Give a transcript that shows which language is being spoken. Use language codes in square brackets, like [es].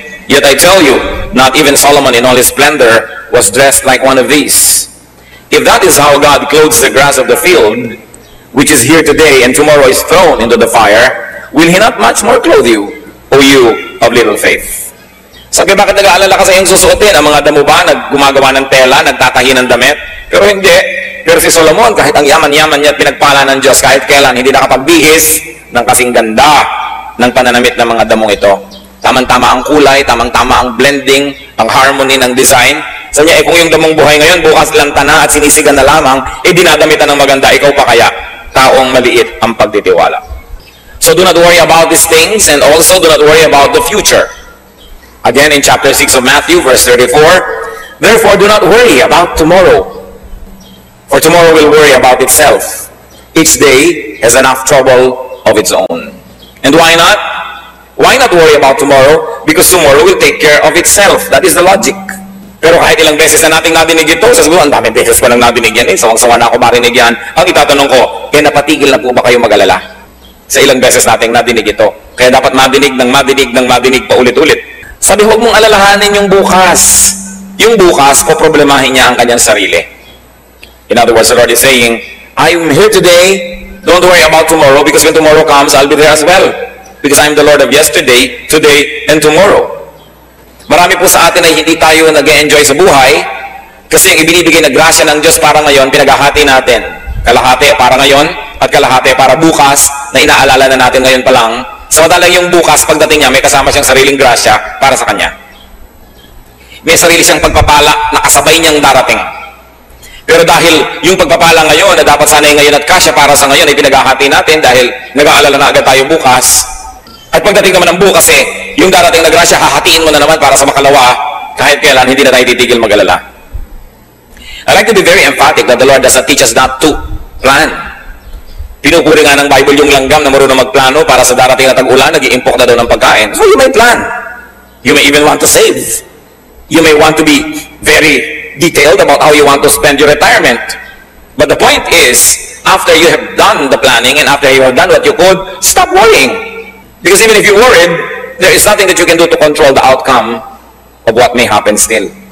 [en] Yet I tell you, not even Solomon in all his splendor was dressed like one of these. If that is how God clothes the grass of the field, which is here today and tomorrow is thrown into the fire, will He not much more clothe you, O you of little faith? [tl] Sabi, bakit nag-aalala ka sa iyong susuotin? Ang mga damo ba gumagawa ng tela, nagtatahi ng damit? Pero hindi. Pero si Solomon, kahit ang yaman-yaman niya at pinagpala ng Diyos, kahit kailan, hindi nakapagbihis ng kasing ganda ng pananamit ng mga damong ito. Tamang-tama ang kulay, tamang-tama ang blending, ang harmony ng design. Sabi niya, kung yung damong buhay ngayon, bukas lanta na at sinisigan na lamang, dinadamitan ng maganda, ikaw pa kaya, taong maliit ang pagtitiwala. [en] So do not worry about these things, and also do not worry about the future. Again, in chapter 6 of Matthew, verse 34, therefore do not worry about tomorrow, for tomorrow will worry about itself. Each day has enough trouble of its own. And why not? Why not worry about tomorrow? Because tomorrow will take care of itself. That is the logic. [tl] Pero kahit ilang beses na nating nadinig ito, sasabihin, ang daming beses ko nang nadinig yan, sawang-sawa na ako marinig yan. Ang itatanong ko, napatigil na po ba kayo mag-alala? Sa ilang beses nating nadinig ito. Kaya dapat madinig pa ulit-ulit. Sabi, huwag mong alalahanin yung bukas. Yung bukas, poproblemahin niya ang kanyang sarili. [en] In other words, the Lord is saying, I'm here today, don't worry about tomorrow, because when tomorrow comes, I'll be there as well. Because I'm the Lord of yesterday, today, and tomorrow. [tl] Marami po sa atin ay hindi tayo nag-enjoy sa buhay kasi yung ibinibigay na grasya ng Diyos para ngayon, pinaghahati natin. Kalahati para ngayon at kalahati para bukas na inaalala na natin ngayon pa lang. Samantalang yung bukas, pagdating niya, may kasama siyang sariling grasya para sa kanya. May sarili siyang pagpapala na kasabay niyang darating. Pero dahil yung pagpapala ngayon na dapat sanay ngayon at kasya para sa ngayon ay pinaghahati natin dahil nag-aalala na agad tayo bukas. At pagdating naman ng bukas yung darating na grasya, hahatiin mo na naman para sa makalawa, kahit kailan, hindi na tayo titigil mag-alala. [en] I like to be very emphatic that the Lord does not teach us not to plan. [tl] Pinupuri nga ng Bible yung langgam na marunong magplano para sa darating na tag-ulan, nag-i-impok na daw ng pagkain. [en] So you may plan. You may even want to save. You may want to be very detailed about how you want to spend your retirement. But the point is, after you have done the planning and after you have done what you could, stop worrying. Because even if you're worried, there is nothing that you can do to control the outcome of what may happen still.